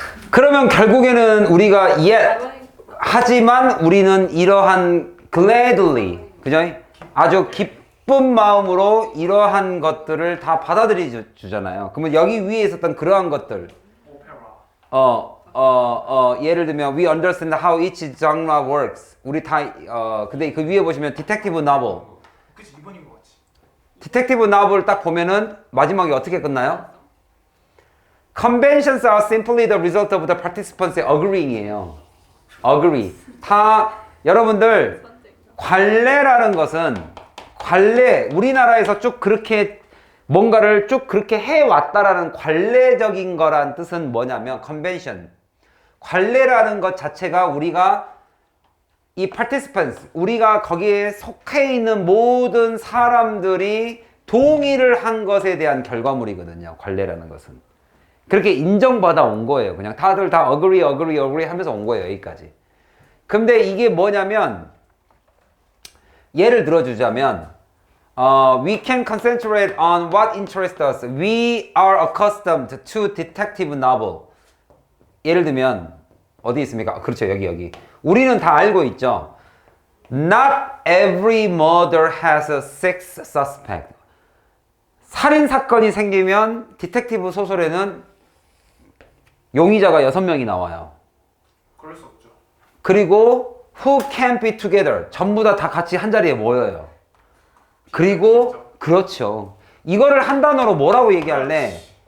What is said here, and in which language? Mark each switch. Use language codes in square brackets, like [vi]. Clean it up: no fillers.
[ko] 그러면 결국에는 우리가 하지만 우리는 이러한 gladly, 그죠? 아주 기쁜 마음으로 이러한 것들을 다 받아들여 주잖아요. 그러면 여기 위에 있었던 그러한 것들, 오페라. 예를 들면 [en] we understand how each genre works. [ko] 우리 다 근데 그 위에 보시면 detective novel. 그치 2번인 거 같지. detective novel 딱 보면은 마지막에 어떻게 끝나요? [en] Conventions are simply the result of the participants agreeing이에요. agree. [ko] 다 여러분들 관례라는 것은 우리나라에서 쭉 그렇게 뭔가를 쭉 그렇게 해왔다라는 관례적인 거란 뜻은 뭐냐면 convention. 관례라는 것 자체가 우리가 이 participants, 우리가 거기에 속해 있는 모든 사람들이 동의를 한 것에 대한 결과물이거든요. 관례라는 것은. 그렇게 인정받아 온 거예요. 그냥 다들 다 agree 하면서 온 거예요. 여기까지. 근데 이게 뭐냐면 예를 들어주자면 [en] we can concentrate on what interests us. We are accustomed to detective novel. [ko] 예를 들면 어디 있습니까? 그렇죠. 여기. 우리는 다 알고 있죠. [en] Not every murder has a six suspect. [ko] 살인 사건이 생기면 디텍티브 소설에는 용의자가 6명이 나와요. 그럴 수 없죠. 그리고 [en] who can't be together. [ko] 전부 다 같이 한 자리에 모여요. 그리고 그렇죠. 이거를 한 단어로 뭐라고 얘기할래?